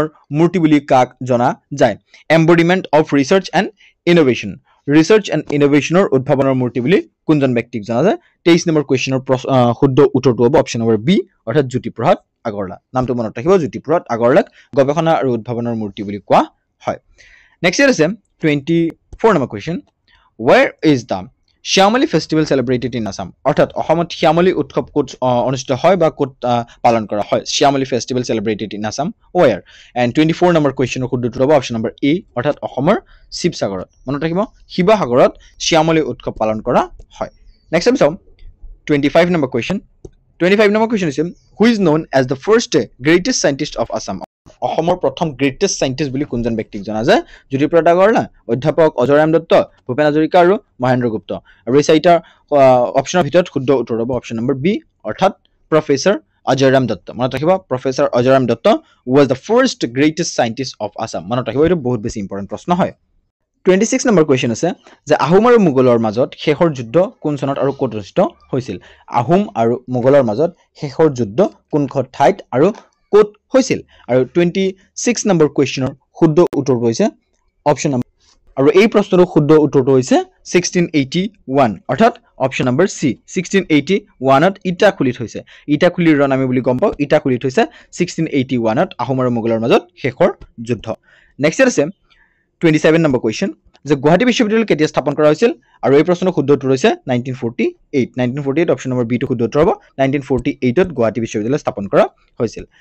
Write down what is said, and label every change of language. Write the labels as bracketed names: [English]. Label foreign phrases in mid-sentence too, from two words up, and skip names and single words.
[Assamese] মূৰ্তি বুলি কাক জনা যায় [English] embodiment of research and innovation research and innovationৰ [Assamese] উদ্ভাৱনৰ মূৰ্তি বুলি কোনজন ব্যক্তিক জনা যায় 23 নম্বৰ কোৱেশ্চনৰ শুদ্ধ উত্তৰটো হ'ব অপশ্যন নম্বৰ বি অৰ্থাৎ জ্যোতিপ্ৰসাদ আগৰৱালা নামটো মনত ৰাখিব জ্যোতিপ্ৰসাদ আগৰৱালাক গৱেষণা আৰু উদ্ভাৱনৰ মূৰ্তি বুলি কোৱা হয় নেক্সট আছে 24 নম্বৰ কোৱেশ্চন [English] where is the Shyamali festival celebrated in Assam [Assamese] অর্থাৎ অসমত শ্যামলী উৎসৱ ক'ত অনুষ্ঠিত হয় বা ক'ত পালন কৰা হয় [English] Shyamali festival celebrated in Assam where and [Assamese] 24 নম্বৰ কোৱেশ্চনৰ শুদ্ধ উত্তৰ হ'ব অপশ্যন নম্বৰ এ অৰ্থাৎ অসমৰ শিৱসাগৰত মনত ৰাখিব শিৱসাগৰত শ্যামলী উৎসৱ পালন কৰা হয় নেক্সট আমি চাওঁ 25 নম্বৰ কোৱেশ্চন 25 নম্বৰ কোৱেশ্চন [English] is who is known as the first greatest scientist of Assam [Assamese] অসমৰ প্ৰথম [English] greatest scientist [Assamese] বুলি কোনজন ব্যক্তিক জনা যায় জ্যোতিপ্ৰসাদ আগৰৱালা অধ্যাপক অজয়ৰাম দত্ত ভূপেন হাজৰিকা আৰু মহেন্দ্ৰ গুপ্ত আৰু এই চাৰিটা অপশ্যনৰ ভিতৰত শুদ্ধ উত্তৰ হ'ব অপশ্যন নম্বৰ বি অৰ্থাৎ প্ৰফেসৰ অজয়ৰাম দত্ত মনত ৰাখিব প্ৰফেসৰ অজয়ৰাম দত্ত [English] was the first greatest scientist of Assam [Assamese] মনত ৰাখিব এইটো বহুত বেছি ইম্পৰ্টেন্ট প্ৰশ্ন হয় 26 নম্বৰ কোৱেশ্চন আছে যে আহোম আৰু মোগলৰ মাজত শেষৰ যুদ্ধ কোন চনত আৰু ক'ত অনুষ্ঠিত হৈছিল আহোম আৰু মোগলৰ মাজত শেষৰ যুদ্ধ কোনখন ঠাইত আৰু ক'ত হৈছিল আৰু 26 নম্বৰ কোৱেশ্চনৰ শুদ্ধ উত্তৰটো হৈছে অপশ্যন নম্বৰ আৰু এই প্ৰশ্নৰ শুদ্ধ উত্তৰটো হৈছে 1681 অৰ্থাৎ অপশ্যন নম্বৰ সি 1681ত ইটাখুলিত হৈছে ইটাখুলিৰ ৰণ আমি বুলি গম পাওঁ ইটাখুলিত হৈছে 1681ত আহোম আৰু মোগলৰ মাজত শেষৰ যুদ্ধ নেক্সট আছে 27 নম্বৰ কোৱেশ্চন যে গুৱাহাটী বিশ্ববিদ্যালয় কেতিয়া স্থাপন কৰা হৈছিল আৰু এই প্ৰশ্নৰ শুদ্ধ উত্তৰ হৈছে 1948 অপশ্যন নম্বৰ বি টো শুদ্ধ উত্তৰ হ'ব 1948ত গুৱাহাটী বিশ্ববিদ্যালয় স্থাপন কৰা হৈছিল